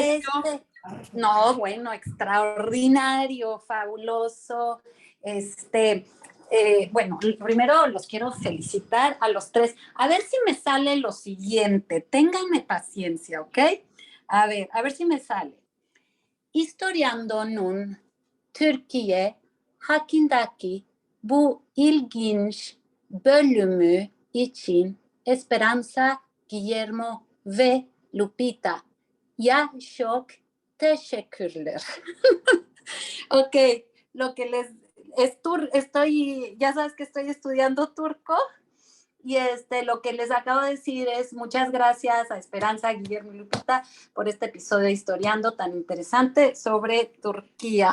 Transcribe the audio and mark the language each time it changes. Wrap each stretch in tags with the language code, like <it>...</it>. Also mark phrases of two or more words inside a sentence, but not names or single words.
<es>pareció? no, bueno, extraordinario, fabuloso. Bueno, primero los quiero felicitar a los tres. A ver si me sale lo siguiente. Ténganme paciencia, ¿ok? A ver si me sale.</es> <tr>Historiando nun Türkiye hakkındaki bu ilginç bölümü için Esperanza, Guillermo ve Lupita. Ya çok teşekkürler.</tr> <es>Ok, lo que les ya sabes que estoy estudiando turco y lo que les acabo de decir es muchas gracias a Esperanza, Guillermo y Lupita por este episodio de Historiando tan interesante sobre Turquía.</es>